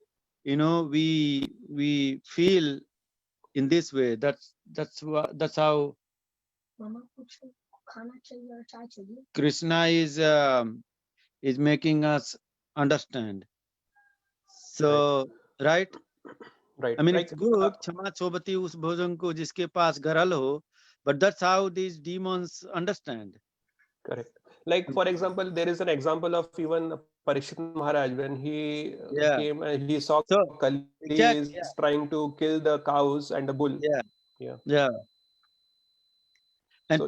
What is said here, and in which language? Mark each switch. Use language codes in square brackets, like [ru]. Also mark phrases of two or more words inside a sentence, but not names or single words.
[en] We feel in this way. That's how Krishna is making us understand. So, right? It's good. [hi] Kshama sobati us bhojan ko jiske paas garal ho, [en] but that's how these demons understand. Correct. Like, for example, there is an example of even Parikshit Maharaj when he Yeah. came and he saw So, Kali exactly, is trying to kill the cows and the bull. Yeah. Yeah. Yeah. And